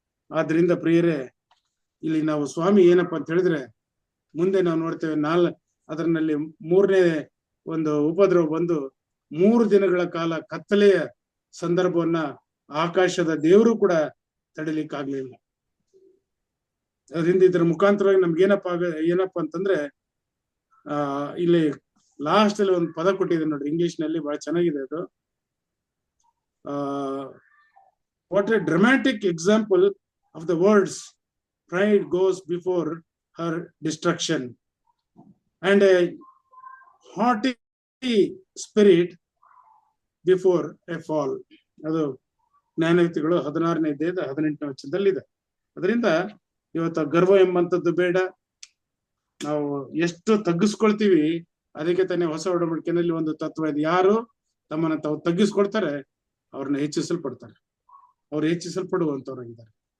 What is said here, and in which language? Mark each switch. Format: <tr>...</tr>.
<kn>ಆದ್ರಿಂದ ಪ್ರಿಯರೇ, ಇಲ್ಲಿ ನಾವು ಸ್ವಾಮಿ ಏನಪ್ಪಾ ಅಂತ ಹೇಳಿದ್ರೆ, ಮುಂದೆ ನಾವು ನೋಡ್ತೇವೆ ಅದರಲ್ಲಿ 3ನೇ ಒಂದು ಉಪದ್ರವ ಬಂದು 3 ದಿನಗಳ ಕಾಲ ಕತ್ತಲೆಯ ಸಂದರ್ಭವನ್ನ ಆಕಾಶದ ದೇವರು ಕೂಡ ತಡಿಲಿಕ್ಕಾಗ್ಲಿಲ್ಲ. ಅದರಿಂದ ಇದರ ಮುಖಾಂತರವಾಗಿ ನಮ್ಗೆ ಏನಪ್ಪಾ ಅಂತಂದ್ರೆ, ಇಲ್ಲಿ ಲಾಸ್ಟ್ ಅಲ್ಲಿ ಒಂದು ಪದ ಕೊಟ್ಟಿದೆ ನೋಡ್ರಿ, ಇಂಗ್ಲಿಷ್ ನಲ್ಲಿ ಬಹಳ ಚೆನ್ನಾಗಿದೆ ಅದು.</kn> <en>What a dramatic example of the words pride goes before her destruction and a haughty spirit before a fall.</en> <kn>ಅದು ಜ್ಞಾನಯುಕ್ತಿಗಳು 16ನೇ ಅಧ್ಯಾಯದ 18ನೇ ವಚನದಲ್ಲಿದೆ. ಅದರಿಂದ ಇವತ್ತು ಗರ್ವ ಎಂಬಂಥದ್ದು ಬೇಡ. ನಾವು ಎಷ್ಟು ತಗ್ಗಿಸ್ಕೊಳ್ತೀವಿ, ಅದಕ್ಕೆ ತಾನೇ ಹೊಸ ಒಡಂಬಡಿಕೆಯಲ್ಲಿ ಒಂದು ತತ್ವ ಇದೆ. ಯಾರು ತಮ್ಮನ್ನ ತಾವು ತಗ್ಗಿಸ್ಕೊಳ್ತಾರೆ ಅವ್ರನ್ನ ಹೆಚ್ಚಿಸಲ್ಪಡ್ತಾರೆ, ಅವ್ರು ಹೆಚ್ಚಿಸಲ್ಪಡುವಂತವ್ರಾಗಿದ್ದಾರೆ.</kn>